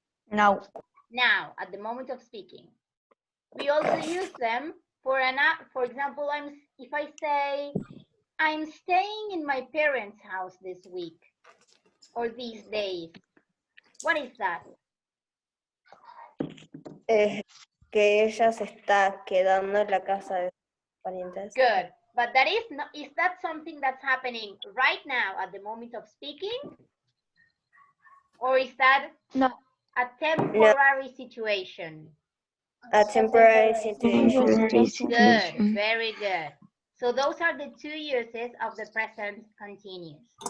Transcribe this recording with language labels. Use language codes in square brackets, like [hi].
[en] Now. Now, at the moment of speaking. We also use them for example, if I say, I'm staying in my parents' house this week or these days. What is that? [es] Que ella se está quedando en la casa de sus parientes. [en] Good. But that is that something that's happening right now at the moment of speaking? Or is that No. a temporary situation? A temporary situation. Good, very good. So those are the two uses of the present continuous.